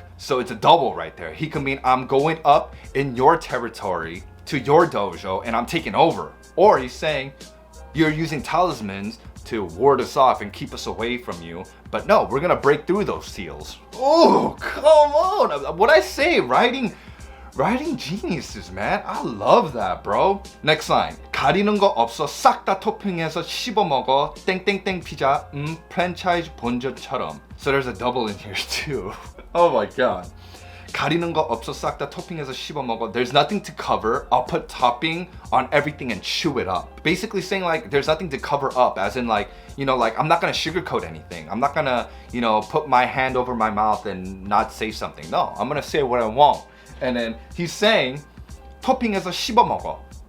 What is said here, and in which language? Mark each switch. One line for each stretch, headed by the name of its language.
English: So it's a double right there. He can mean I'm going up in your territory to your dojo and I'm taking over. Or he's saying you're using talismans to ward us off and keep us away from you. But no, we're gonna break through those seals. Oh, come on. What I say, writing geniuses, man. I love that, bro. Next line.
Korean: 가리는 거 없어 싹 다 토핑해서 씹어 먹어 땡땡땡 피자 프랜차이즈 본전처럼.
English: So there's a double in here too. Oh my god.
Korean: 가리는 거 없어 싹 다 토핑해서 씹어 먹어.
English: There's nothing to cover. I'll put topping on everything and chew it up. Basically saying like there's nothing to cover up, as in like, like I'm not gonna sugarcoat anything. I'm not gonna, put my hand over my mouth and not say something. No, I'm gonna say what I want. And then he's saying
Korean: 토핑해서 씹어 먹어.